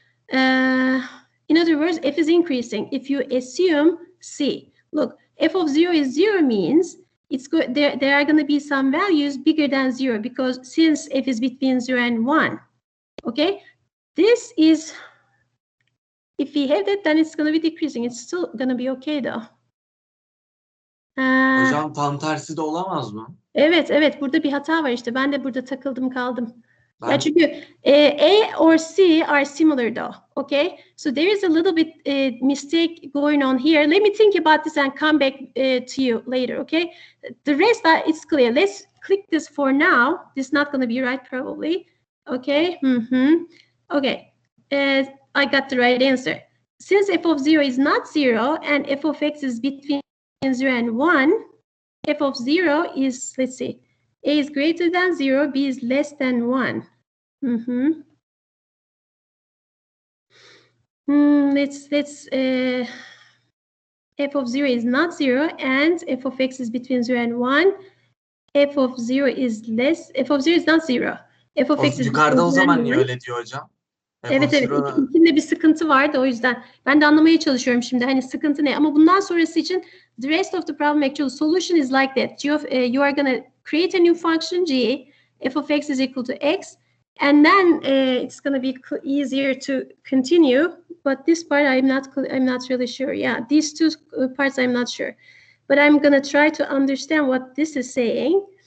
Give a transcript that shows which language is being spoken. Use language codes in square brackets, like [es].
[en] In other words, f is increasing. If you assume C, look, f of 0 is 0 means there are going to be some values bigger than 0, because since f is between 0 and 1. Okay, this is, if we have that, then it's going to be decreasing. It's still going to be okay though. [tr] Hocam tam tersi de olamaz mı? Evet, burada bir hata var işte. Ben de burada takıldım kaldım. Ya çünkü [en] A or C are similar though. Okay, so there is a little bit mistake going on here. Let me think about this and come back to you later. Okay, the rest it's clear. Let's click this for now. This is not going to be right probably. Okay. Okay. I got the right answer. Since f of 0 is not 0 and f of x is between 0 and 1, f of 0 is, let's see, A is greater than 0, B is less than 1. Let's f of 0 is not 0 and f of x is between 0 and 1. F of 0 is not 0. F of x is [tr] yukarıda o zaman niye öyle diyor hocam? Evet, ikisinde bir sıkıntı vardı, o yüzden ben de anlamaya çalışıyorum şimdi hani sıkıntı ne, ama bundan sonrası için [en] the rest of the problem actual solution is like that. You are going to create a new function g, f of x is equal to x, and then it's going to be easier to continue, but this part I'm not really sure. Yeah, these two parts I'm not sure, but I'm going to try to understand what this is saying.